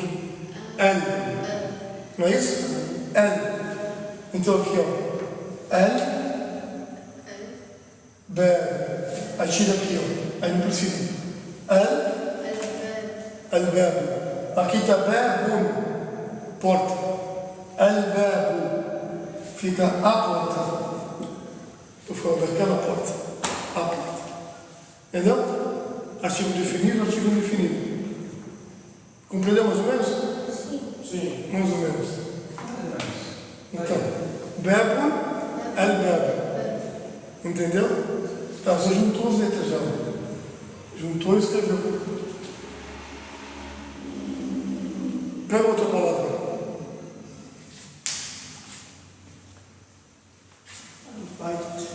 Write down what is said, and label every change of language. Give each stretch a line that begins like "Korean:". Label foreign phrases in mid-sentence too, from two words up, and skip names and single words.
Portuguese: L. Não é isso? L. Então aqui, ó. L. B. Aí tira aqui, ó. Aí não precisa. L. Al-bab. Aqui está babun. Porta. Al-babu. Fica a porta. Estou falando daquela porta. A porta. Entendeu? Artigo definido, artigo indefinido. Compreendeu mais ou menos? Sim. Mais ou menos. Então,
Arabic: babun, al-bab.
Portuguese: Entendeu? Tá, você juntou as letras já. Juntou e escreveu. Pega outra palavra. Bait.